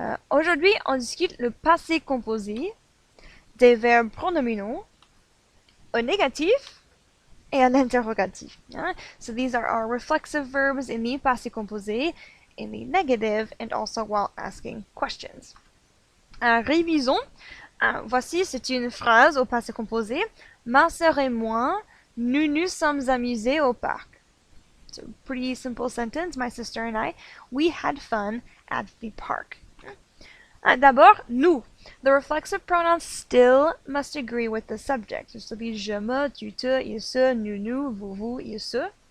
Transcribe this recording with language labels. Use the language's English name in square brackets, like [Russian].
[French] Aujourd'hui, on discute le passé composé, des verbes pronominaux, au négatif et à l'interrogatif. [English] Yeah? So these are our reflexive verbs in the passé composé, in the negative, and also while asking questions. [French] Révisons. Voici, c'est une phrase au passé composé. Ma sœur et moi, nous nous sommes amusés au parc. [English] So, pretty simple sentence. My sister and I, we had fun at the park. [French] D'abord, nous. [English] The reflexive pronouns still must agree with the subject. [French] So, be je, me, tu, te, il, se, nous, vous, il, se.